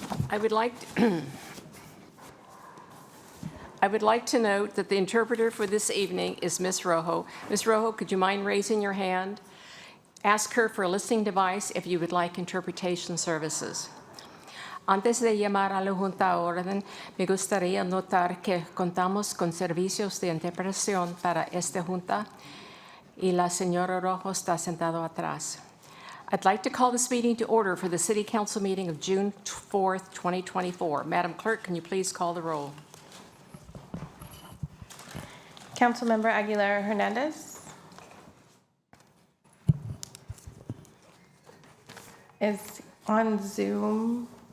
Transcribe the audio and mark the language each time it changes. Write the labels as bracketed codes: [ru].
[en] I would like to note that the interpreter for this evening is Ms. Rojo. Ms. Rojo, could you mind raising your hand? Ask her for a listening device if you would like interpretation services. [es] Antes de llamar a la Junta a orden, me gustaría notar que contamos con servicios de interpretación para esta Junta y la señora Rojo está sentado atrás. [en] I'd like to call this meeting to order for the City Council meeting of June 4th, 2024. Madam Clerk, can you please call the roll? Councilmember Aguilar Hernandez is on Zoom.